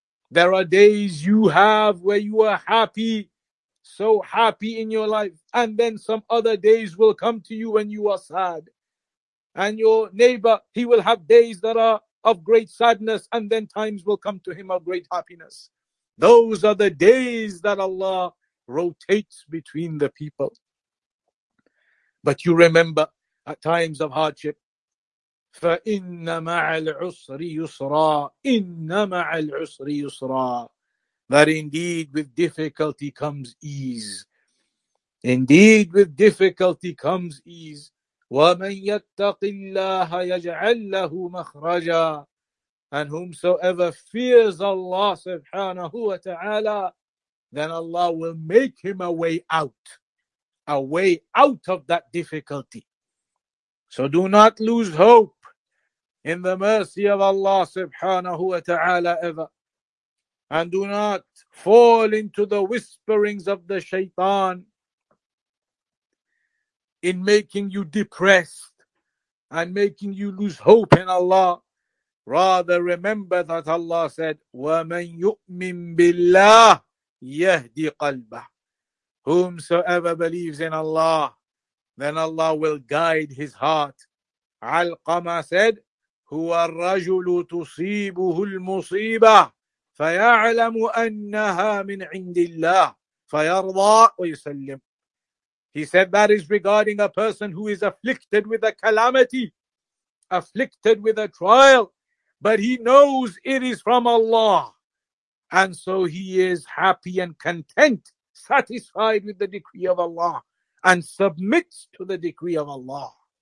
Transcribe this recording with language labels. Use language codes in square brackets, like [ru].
[en] There are days you have where you are happy, so happy in your life, and then some other days will come to you when you are sad. And your neighbor, he will have days that are of great sadness, and then times will come to him of great happiness. Those are the days that Allah rotates between the people. But you remember, at times of hardship, [ar] فَإِنَّ مَعَ الْعُسْرِ يُسْرًا إِنَّ مَعَ الْعُسْرِ يُسْرًا. [en] That indeed with difficulty comes ease. Indeed with difficulty comes ease. [ar] وَمَنْ يَتَّقِ اللَّهَ يَجْعَلْ لَهُ مَخْرَجًا. [en] And whomsoever fears Allah subhanahu wa ta'ala, then Allah will make him a way out. A way out of that difficulty. So do not lose hope in the mercy of Allah subhanahu wa ta'ala ever. And do not fall into the whisperings of the shaitan in making you depressed and making you lose hope in Allah. Rather, remember that Allah said, [ar] وَمَنْ يُؤْمِن بِاللَّهِ يَهْدِ قَلْبَهِ. [en] Whomsoever believes in Allah, then Allah will guide his heart. Alqama said, [ar] هُوَ الرَّجُلُ تُصِيبُهُ الْمُصِيبَةِ فَيَعْلَمُ أَنَّهَا مِنْ عِنْدِ اللَّهِ فَيَرْضَى وَيُسَلِّمُ. [en] He said that is regarding a person who is afflicted with a calamity, afflicted with a trial, but he knows it is from Allah. And so he is happy and content, satisfied with the decree of Allah and submits to the decree of Allah.